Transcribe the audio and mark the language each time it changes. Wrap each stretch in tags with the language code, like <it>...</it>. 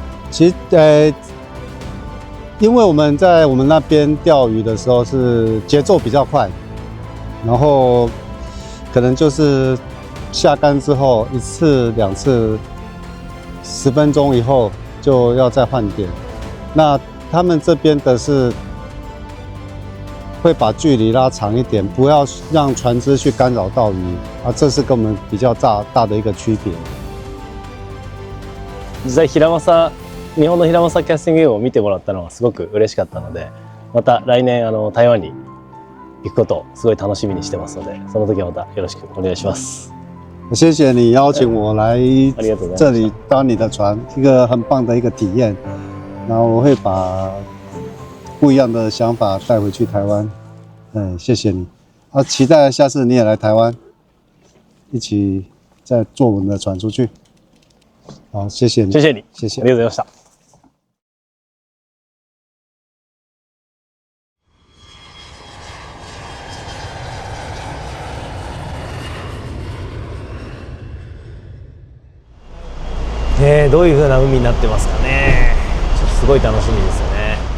<zh>其实因为我们在我们那边钓鱼的时候是节奏比较快，然后可能就是下竿之后1次2次10分钟以后就要再换点。那他们这边的是会把距离拉长一点，不要让船只去干扰到鱼啊，这是跟我们比较大的一个区別。</zh> <ja>実際日本のヒラマサキャスティングゲームを見てもらったのはすごく嬉しかったので、また来年台湾に行くことをすごい楽しみにしてますので、その時はまたよろしくお願いします。</ja> <zh>谢谢你邀请我来这里搭你的船，一个很棒的一个体验。然后我会把不一样的想法带回去台湾。谢谢你。期待下次你也来台湾，一起再坐我们的船出去。好，谢谢你，谢谢你，谢谢，</zh> <ja>ありがとうございました。どういう風な海になってますかね。ちょっとすごい楽しみですよね。</ja>